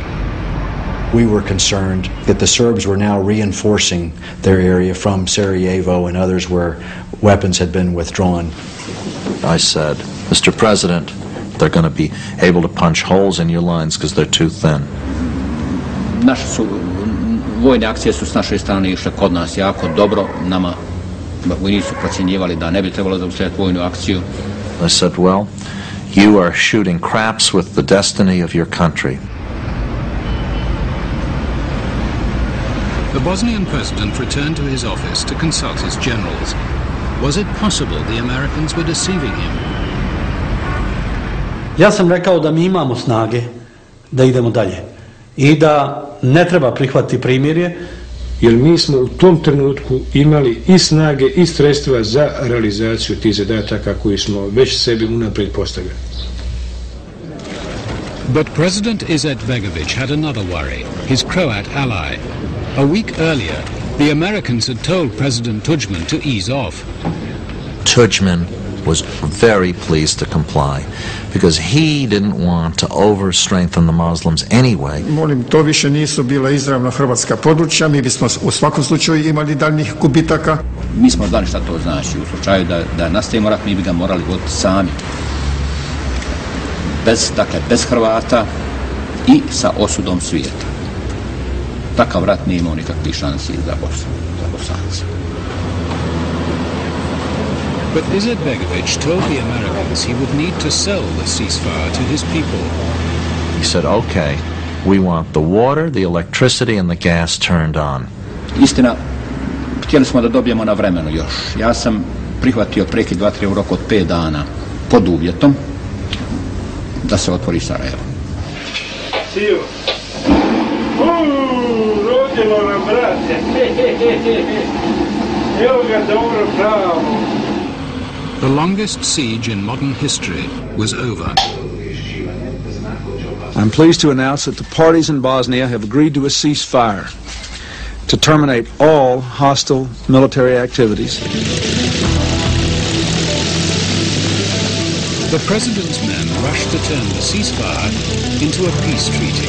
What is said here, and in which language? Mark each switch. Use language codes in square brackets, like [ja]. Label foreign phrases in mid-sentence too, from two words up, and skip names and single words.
[en] We were concerned that the Serbs were now reinforcing their area from Sarajevo and others where weapons had been withdrawn. I said, Mr. President, they're going to be able to punch holes in your lines because they're too thin. [bs] Vojne akcije su s naše strane išle kod nas jako dobro. Nama vojnici su procjenjivali da ne bi trebalo zaustaviti vojnu akciju. [en] I said, well, you are shooting craps with the destiny of your country. The Bosnian president returned to his office to consult his generals. Was it possible the Americans were deceiving him? [bs] Ja sam rekao da mi imamo snage da idemo dalje i da ne treba prihvatiti primirje. Jer mi smo u tom trenutku imali i snage i sredstva za realizaciju tih zadataka koji smo već sebi unaprijed postavili. [en] But President Izetbegovic had another worry, his Croat ally. A week earlier, the Americans had told President Tudjman to ease off. Tudjman was very pleased to comply because he didn't want to over-strengthen the Muslims anyway. [bs] Molim, to više nisu bila izravno hrvatska područja, mi bismo u svakom slučaju imali daljnjih gubitaka. Mi smo znali šta to znači. U slučaju da nastavimo rat, mi bi ga morali voditi sami. Bez Hrvata i sa osudom svijeta. takav rat nije imao nikakvih šansi za Bosance. [en] But Izetbegovic told the Americans he would need to sell the ceasefire to his people. He said, okay, we want the water, the electricity, and the gas turned on. [bs] Istina, htjeli smo da dobijemo na vremenu još. Ja sam prihvatio prekid vatre u roku od 5 dana pod uvjetom da se otvori Sarajevo. Siju. Rodilo nam, brate. Evo ga dobro pravo. [en] The longest siege in modern history was over. I'm pleased to announce that the parties in Bosnia have agreed to a ceasefire to terminate all hostile military activities. The president's men rushed to turn the ceasefire into a peace treaty.